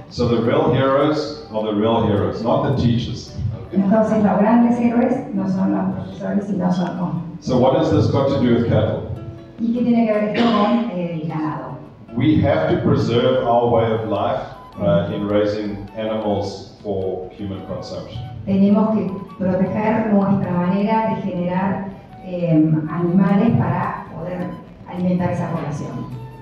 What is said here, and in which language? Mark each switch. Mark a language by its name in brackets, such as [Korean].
[English] So the real heroes are the real heroes, not the teachers. [Spanish] Entonces los grandes héroes no son los profesores, sino son los. [English] So what has this got to do with cattle? [Spanish] ¿Y qué tiene que ver esto con el ganado? [English] We have to preserve our way of life in raising animals for human consumption. [Spanish] Tenemos que proteger nuestra manera de generar animales para poder alimentar esa población.